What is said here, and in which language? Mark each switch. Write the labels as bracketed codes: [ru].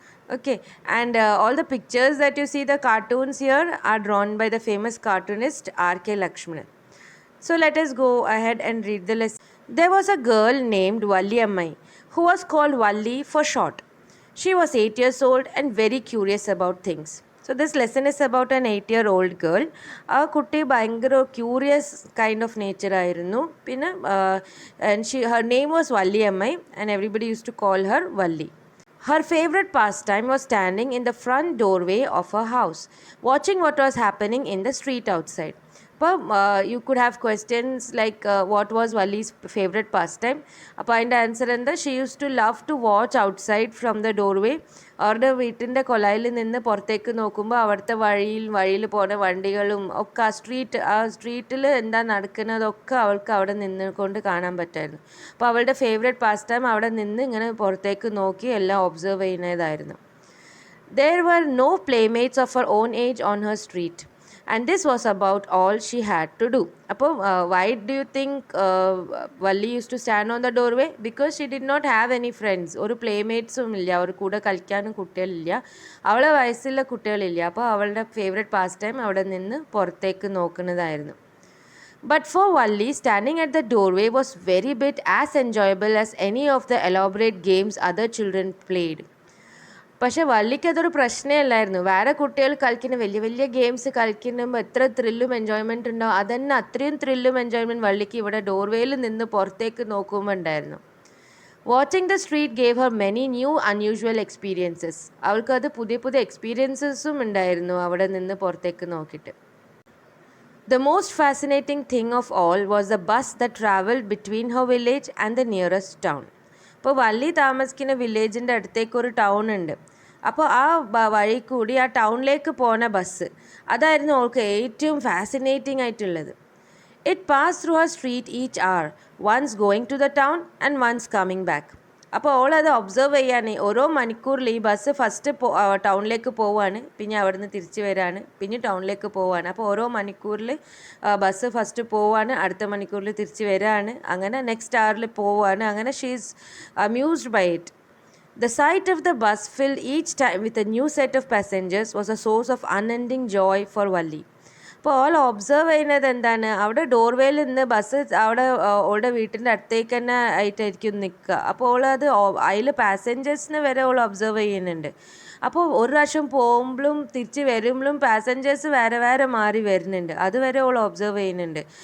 [en] Okay, and all the pictures that you see, the cartoons here, are drawn by the famous cartoonist R.K. Lakshmanan. So let us go ahead and read the lesson. There was a girl named Valli Ammai who was called Valli for short. She was 8 years old and very curious about things. So this lesson is about an 8-year-old girl. [ml] ആ കുട്ടി ഭയങ്കര curious kind of nature ആയിരുന്നു. [en] പിന്നെ her name was Valli Ammai and everybody used to call her Valli. Her favorite pastime was standing in the front doorway of her house, watching what was happening in the street outside. You could have questions like what was Valli's favorite pastime. [ml] അതിൻ്റെ answer എന്താ? [en] She use to love to watch outside from the doorway. [ml] അവരുടെ വീട്ടിൻ്റെ കൊലായിൽ നിന്ന് പുറത്തേക്ക് നോക്കുമ്പോൾ അവിടുത്തെ വഴിയിൽ പോകുന്ന വണ്ടികളും ഒക്കെ ആ സ്ട്രീറ്റിൽ എന്താ നടക്കുന്നതൊക്കെ അവൾക്ക് അവിടെ നിന്നുകൊണ്ട് കാണാൻ പറ്റുമായിരുന്നു. അപ്പോൾ അവളുടെ ഫേവറേറ്റ് പാസ്റ്റൈം അവിടെ നിന്ന് ഇങ്ങനെ പുറത്തേക്ക് നോക്കി എല്ലാം observe ചെയ്യുന്നതായിരുന്നു. [en] There were no playmates of her own age on her street. And this was about all she had to do. അപ്പോൾ why do you think Valli used to stand on the doorway? Because she did not have any friends. [ml] ഒരു പ്ലേമേറ്റ്സും ഇല്ല, ഒരു കൂടെ കളിക്കാനും കുട്ടികളില്ല, അവളെ വയസ്സുള്ള കുട്ടികളില്ല. അപ്പോൾ അവളുടെ ഫേവറേറ്റ് പാസ് ടൈം അവിടെ നിന്ന് പുറത്തേക്ക് നോക്കുന്നതായിരുന്നു. [en] But for Valli, standing at the doorway was very bit as enjoyable as any of the elaborate games other children played. [ml] പക്ഷേ വള്ളിക്ക് അതൊരു പ്രശ്നമല്ലായിരുന്നു. വേറെ കുട്ടികൾ കളിക്കുന്ന വലിയ വലിയ ഗെയിംസ് കളിക്കുമ്പോൾ എത്ര ത്രില്ലും എൻജോയ്മെൻറ്റ് ഉണ്ടാവും, അതന്നെ അത്രയും ത്രില്ലും എൻജോയ്മെൻറ്റ് വള്ളിക്ക് ഇവിടെ ഡോർവേയിൽ നിന്ന് പുറത്തേക്ക് നോക്കുമ്പോൾ ഉണ്ടായിരുന്നു. [en] Watching the street gave her many new unusual experiences. [ml] അവൾക്കത് പുതിയ പുതിയ എക്സ്പീരിയൻസസും ഉണ്ടായിരുന്നു അവിടെ നിന്ന് പുറത്തേക്ക് നോക്കിയിട്ട്. [en] The most fascinating thing of all was the bus that travelled between her village and the nearest town. [ml] ഇപ്പോൾ വള്ളി താമസിക്കുന്ന വില്ലേജിൻ്റെ അടുത്തേക്ക് ഒരു ടൗൺ ഉണ്ട്. അപ്പോൾ ആ വഴി കൂടി ആ ടൗണിലേക്ക് പോണ ബസ്, അതായിരുന്നു അവൾക്ക് ഏറ്റവും ഫാസിനേറ്റിംഗ് ആയിട്ടുള്ളത്. [en] It pass through her street each hour, once going to the town and once coming back. [ml] അപ്പോൾ അവളത് ഒബ്സർവ് ചെയ്യാൻ ഓരോ മണിക്കൂറിൽ ഈ ബസ് ഫസ്റ്റ് ടൗണിലേക്ക് പോവുകയാണ്, പിന്നെ അവിടെ നിന്ന് തിരിച്ച് വരികയാണ്, പിന്നെ ടൗണിലേക്ക് പോവുകയാണ്. അപ്പോൾ ഓരോ മണിക്കൂറിൽ ബസ് ഫസ്റ്റ് പോവുകയാണ്, അടുത്ത മണിക്കൂറിൽ തിരിച്ച് വരികയാണ്, അങ്ങനെ നെക്സ്റ്റ് അവറിൽ പോവുകയാണ്. [en] അങ്ങനെ she is amused by it. The sight of the bus filled each time with a new set of passengers was a source of unending joy for Valli. [ml] അപ്പോൾ ഓൾ ഒബ്സർവ് ചെയ്യുന്നത് എന്താണ്? അവിടെ ഡോർവേയിൽ നിന്ന് ബസ് അവിടെ ഓളുടെ വീട്ടിൻ്റെ അടുത്തേക്ക് തന്നെ ആയിട്ടായിരിക്കും നിൽക്കുക. അപ്പോൾ ഓളത് അതിൽ പാസഞ്ചേഴ്സിനെ വരെ ഓൾ ഒബ്സർവ് ചെയ്യുന്നുണ്ട്. അപ്പോൾ ഒരു പ്രാവശ്യം പോകുമ്പോഴും തിരിച്ച് വരുമ്പോഴും പാസഞ്ചേഴ്സ് വേറെ വേറെ മാറി വരുന്നുണ്ട്, അതുവരെ ഓൾ ഒബ്സർവ് ചെയ്യുന്നുണ്ട്.